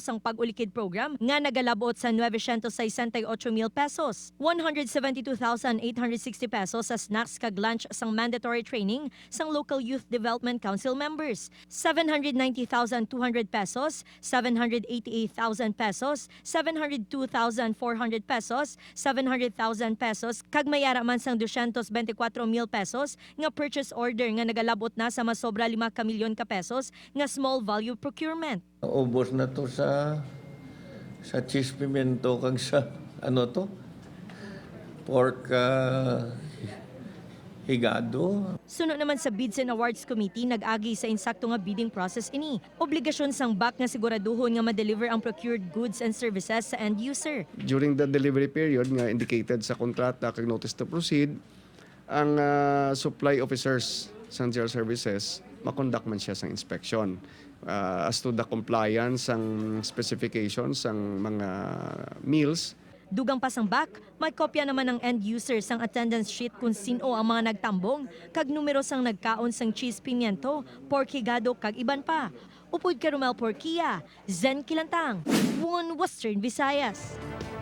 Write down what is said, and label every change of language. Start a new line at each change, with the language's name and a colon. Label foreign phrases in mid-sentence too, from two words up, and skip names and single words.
Hiligaynon: sang pag-ulikid program nga nagalabot sa 968,000 pesos, 172,860 pesos sa snacks kag lunch sang
English: mandatory training
Hiligaynon: sang
English: local youth development council members,
Hiligaynon: 790,200 pesos, 788,000 pesos, 702,400 pesos, 700,000 pesos kag mayara man sang 224,000 pesos nga
English: purchase order
Hiligaynon: nga nagalabot na sa masobra 5 milyon ka pesos nga
English: small value procurement.
Hiligaynon: Ubos na to sa cheese pimento kag sa ano to? Pork higado. Sunod naman sa Bids and Awards Committee, nag-agi sa insakto nga bidding process ini. Obligasyon sang BAC nga siguraduhon nga ma-deliver ang
English: procured goods and services
Hiligaynon: sa
English: end user. During the delivery period
Hiligaynon: nga indicated sa kontrata kag
English: notice to proceed,
Hiligaynon: ang
English: supply officers
Hiligaynon: sang GR Services makonduct man siya sang
English: inspection as to the compliance
Hiligaynon: sang specifications sang mga meals. Dugang pa sang BAC, may kopya naman ng
English: end user
Hiligaynon: sang
English: attendance sheet
Hiligaynon: kung sino ang mga nagtambong kag numero sang nagkaon sang cheese pimiento, pork higado kag iban pa. Upod ka Romel Porquia, Zen Kilantang, One Western Visayas.